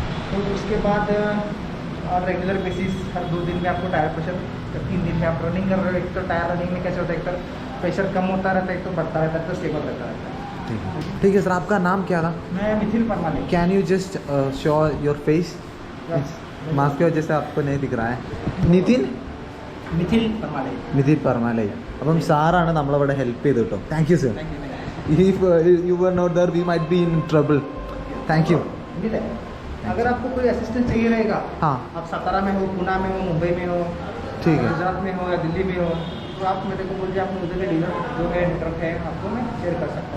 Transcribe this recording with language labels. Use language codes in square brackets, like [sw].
[hi] तो उसके बाद और रेगुलर बेसिस हर 2 दिन में आपको टायर प्रेशर, 3 दिन में आप रनिंग कर रहे हो, एक तो टायर रनिंग में कैसे होता है, एक तो प्रेशर कम होता रहता है, एक तो बढ़ता रहता है, तो स्टेबल रहता रहता है. ठीक है सर, आपका नाम क्या था? मैं मिथिल परमाने. [en] Can you just show your face? [hi] Mask की वजह से आपको नहीं दिख रहा है. [ml] നിതിൻ [hi] मिथिल परमाने. [ml] നിതിൻ പർമാലൈ. അപ്പം സാറാണ് നമ്മളിവിടെ ഹെൽപ്പ് ചെയ്ത് കേട്ടോ. [en] Thank you sir. If you were not there we might be in trouble. Thank you. [hi] अगर आपको कोई असिस्टेंस चाहिए रहेगा, हाँ आप सातारा में हो, पुणे में हो, मुंबई में हो, ठीक है. गुजरात में हो या दिल्ली में हो, तो आप मेरे को बोलिए, आप उधर के डीलर जो है नेटवर्क है आपको मैं शेयर कर सकता हूँ.